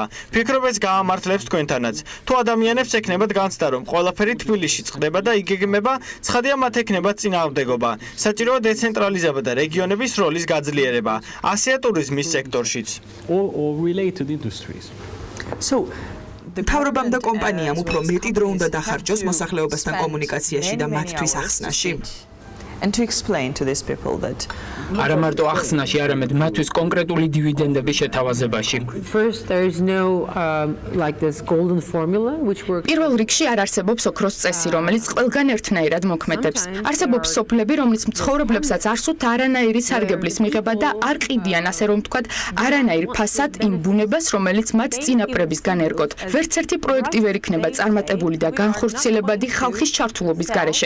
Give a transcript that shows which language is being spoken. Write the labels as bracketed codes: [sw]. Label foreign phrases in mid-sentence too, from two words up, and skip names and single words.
[ka] ფიქრობ ეს გაამართლებს თქვენთანაც. თუ ადამიანებს ექნებათ განცდა, რომ ყველაფერი თბილისში წყდება და იგეგმება, ცხადია მათ ექნებათ წინააღმდეგობა. საჭიროა დეცენტრალიზება და რეგიონების როლის გაძლიერება. ასეა ტურიზმის სექტორშიც. მთავრობამ და კომპანიამ უფრო მეტი დრო უნდა დახარჯოს მოსახლეობასთან კომუნიკაციაში და მათთვის ახსნაში. [en] And to explain to these people that [ka] არა მარტო ახსნაში, არამედ მათთვის კონკრეტული დივიდენდების შეთავაზებაში. [en] First, there is no like this golden formula which works. [ka] პირველ რიგში არ არსებობს ოქროს წესი, რომელიც ყველგან ერთნაირად მოქმედებს. არსებობს სოფლები, რომლის მცხოვრებლებსაც არ სურთ არანაირი სარგებლის მიღება და არ ყიდიან, ასე რომ ვთქვათ, არანაირ ფასად იმ ბუნებას, რომელიც მათ წინაპრებისგან ერგოთ. ვერც ერთი პროექტი ვერ იქნება წარმატებული და განხორციელებადი ხალხის ჩართულობის გარეშე.